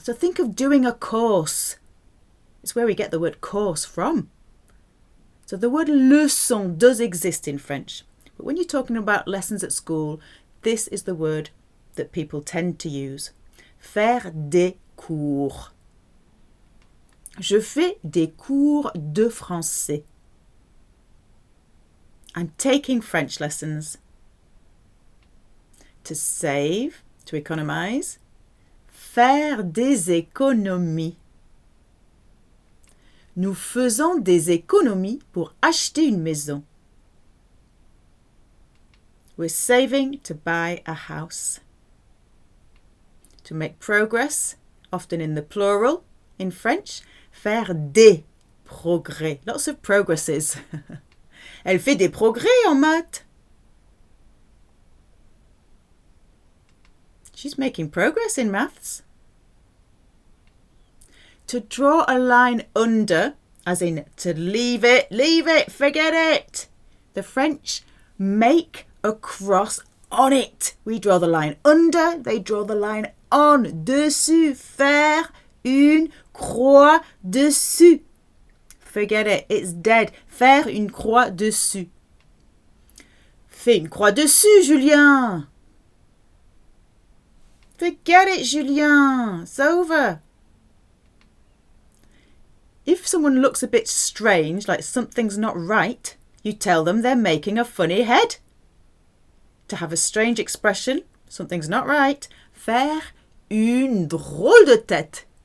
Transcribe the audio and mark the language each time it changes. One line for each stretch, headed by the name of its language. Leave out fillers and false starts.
English: So think of doing a course. It's where we get the word course from. So the word leçon does exist in French. But when you're talking about lessons at school, this is the word that people tend to use.
French: Faire des cours. Je fais des cours de français.
English: I'm taking French lessons. To save, to economize.
French: Faire des économies. Nous faisons des économies pour acheter une maison.
English: We're saving to buy a house. To make progress, often in the plural, in French,
French: faire des progrès.
English: Lots of progresses.
French: Elle fait des progrès en maths.
English: She's making progress in maths. To draw a line under, as in to leave it, forget it. The French make a cross on it. We draw the line under, they draw the line on.
French: Dessus, faire une croix dessus.
English: Forget it, it's dead.
French: Faire une croix dessus. Fais une croix dessus, Julien.
English: Forget it, Julien. It's over. If someone looks a bit strange, like something's not right, you tell them they're making a funny head. To have a strange expression, something's not right,
French: faire une drôle de tête.